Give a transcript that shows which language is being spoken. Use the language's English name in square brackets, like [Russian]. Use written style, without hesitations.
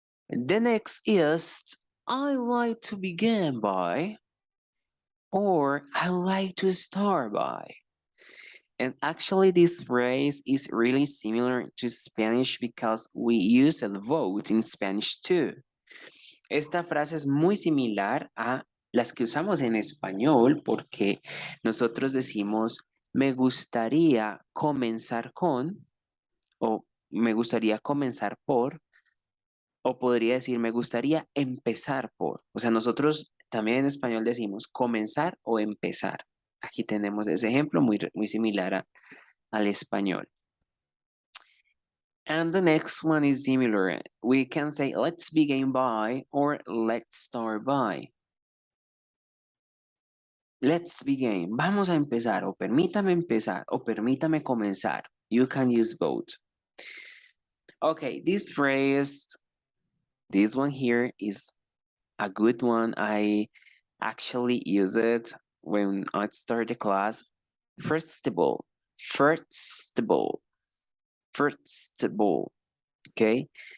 [English] The next is, I like to begin by, or I like to start by. And actually this phrase is really similar to Spanish because we use a vote in Spanish too. [Spanish] Esta frase es muy similar a las que usamos en español porque nosotros decimos me gustaría comenzar con o me gustaría comenzar por o podría decir me gustaría empezar por. O sea, nosotros también en español decimos comenzar o empezar. Aquí tenemos ese ejemplo muy similar al español. [English] And the next one is similar. We can say let's begin by or let's start by. Let's begin. [Spanish] Vamos a empezar o permítame comenzar. [English] You can use both. Okay, this phrase, this one here is a good one. I actually use it when I start the class. First of all, okay?